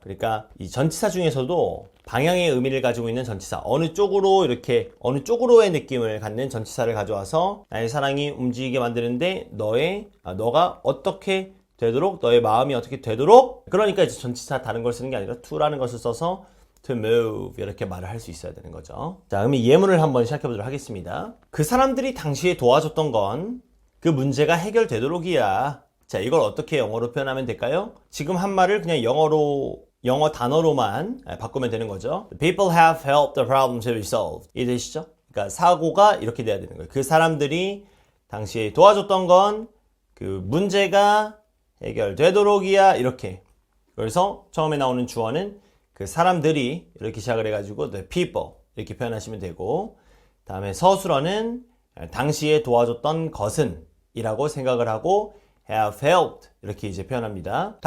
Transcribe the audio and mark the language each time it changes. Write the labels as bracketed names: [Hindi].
[Korean] 그러니까 이 전치사 중에서도 방향의 의미를 가지고 있는 전치사, 어느 쪽으로 이렇게 어느 쪽으로의 느낌을 갖는 전치사를 가져와서 나의 사랑이 움직이게 만드는데 너가 어떻게 되도록, 너의 마음이 어떻게 되도록, 그러니까 이제 전치사 다른 걸 쓰는 게 아니라 to라는 것을 써서 [English] to move [Korean] 이렇게 말을 할 수 있어야 되는 거죠. 자, 그럼 이 예문을 한번 시작해 보도록 하겠습니다. 그 사람들이 당시에 도와줬던 건 그 문제가 해결되도록이야. 자, 이걸 어떻게 영어로 표현하면 될까요? 지금 한 말을 그냥 영어 단어로만 바꾸면 되는 거죠. [English] People have helped the problem to be solved. [Korean] 이해되시죠? 그러니까 사고가 이렇게 돼야 되는 거예요. 그 사람들이 당시에 도와줬던 건 그 문제가 해결되도록이야. 이렇게. 그래서 처음에 나오는 주어는 그 사람들이 이렇게 시작을 해가지고 [English] the people [Korean] 이렇게 표현하시면 되고, 다음에 서술어는 당시에 도와줬던 것은 이라고 생각을 하고 [English] have helped [Korean] 이렇게 이제 표현합니다.